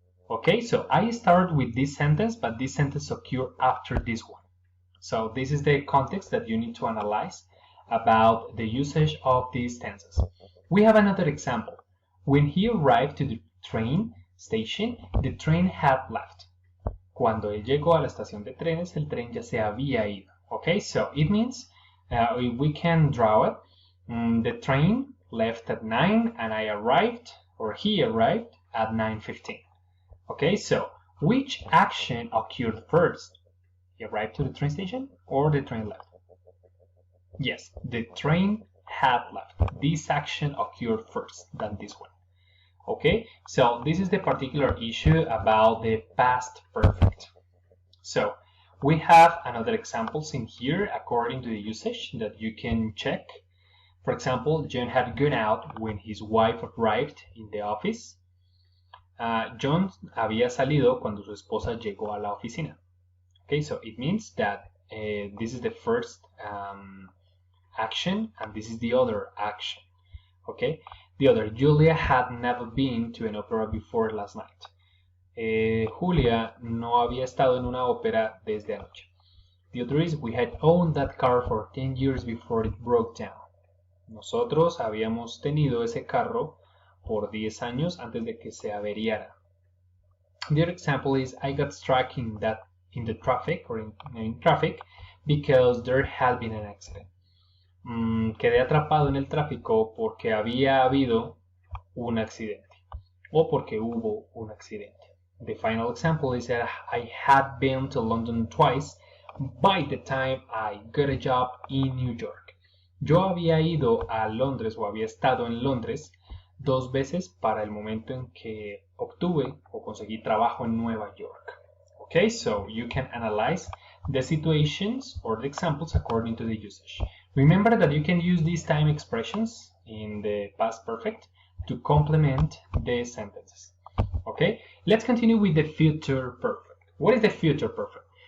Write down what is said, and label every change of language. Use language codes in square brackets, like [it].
[en] Okay, so I start with this sentence, but this sentence occurred after this one. So this is the context that you need to analyze about the usage of these tenses. We have another example. When he arrived to the train station, the train had left. [es] Cuando él llegó a la estación de trenes, el tren ya se había ido. [en] Okay, so it means we can draw it. The train left at 9 and I arrived, or he arrived at 9:15. Okay, so which action occurred first? He arrived to the train station or the train left? Yes, the train had left. This action occurred first than this one. Okay, so this is the particular issue about the past perfect. So we have another examples in here according to the usage that you can check. For example, John had gone out when his wife arrived in the office. [es] John había salido cuando su esposa llegó a la oficina. [en] Okay, so it means that this is the first action and this is the other action. Okay, the other, Julia had never been to an opera before last night. [es] Julia no había estado en una ópera desde anoche. [en] The other is, we had owned that car for 10 years before it broke down. [es] Nosotros habíamos tenido ese carro por 10 años antes de que se averiara. [en] The other example is, I got stuck in the traffic or in traffic because there had been an accident. [es] Quedé atrapado en el tráfico porque había habido un accidente o porque hubo un accidente. [en] The final example is that I had been to London twice by the time I got a job in New York. [es] Yo había ido a Londres o había estado en Londres 2 veces para el momento en que obtuve o conseguí trabajo en Nueva York. [en] Okay, so you can analyze the situations or the examples according to the usage. Remember that you can use these time expressions in the past perfect to complement the sentences. Okay, let's continue with the future perfect. What is the future perfect?